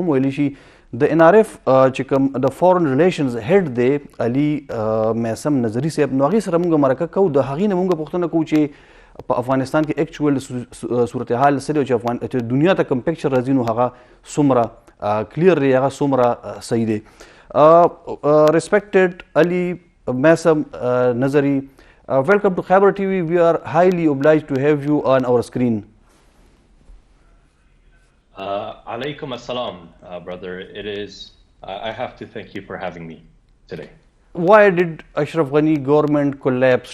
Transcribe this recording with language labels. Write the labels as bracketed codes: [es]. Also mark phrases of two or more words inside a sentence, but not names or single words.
[ps] هم ویلی شي د ان آر اف چې کوم د [en] foreign relations [ps] هیډ دی علي میسم نظري صاحب نو هغې سره مونږ مرکه کوو د هغې نه مونږ پوښتنه کوو چې په افغانستان کې ایکچوال صورتحال څه دی چې دنیا ته کوم پکچر راځي نو هغه څومره کلیر دی هغه څومره صحیح دی ریسپیکټډ علي میسم نظري [en] welcome to Khyber TV. We are highly obliged to have you on our screen. [ar] عليكم السلام, brother. [en] I have to thank you for having me today. Why did Ashraf Ghani government collapse?